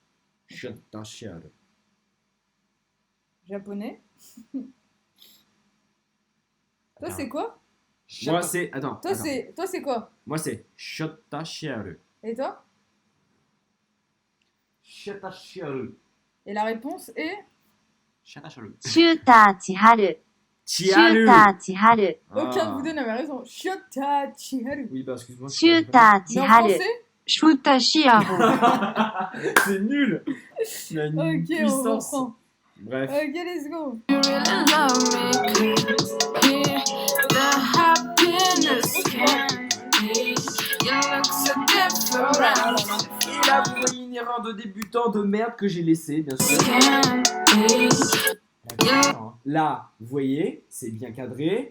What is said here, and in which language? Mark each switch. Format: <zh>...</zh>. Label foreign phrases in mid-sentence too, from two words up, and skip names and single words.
<fr>Japonais. Toi, c'est quoi? Moi c'est. Attends. Toi, c'est quoi? Moi c'est Chatachia. Et toi? Chatashioro. Et la réponse est... Chatashioro. シューター千春。シュ Chiaru. ーター千春。 Aucun de vous deux n'avait raison. Shota Chiharu. Oui, bah excuse-moi. シューター Mais 千 en 春。 français? シュータシアホ。 C'est nul. Il a une Ok, on puissance. reprend. Bref.</fr> <en>Ok, let's go.</en> <fr>Et là, vous voyez une erreur de débutant de merde que j'ai laissée, bien sûr. Là, vous voyez, c'est bien cadré.</fr>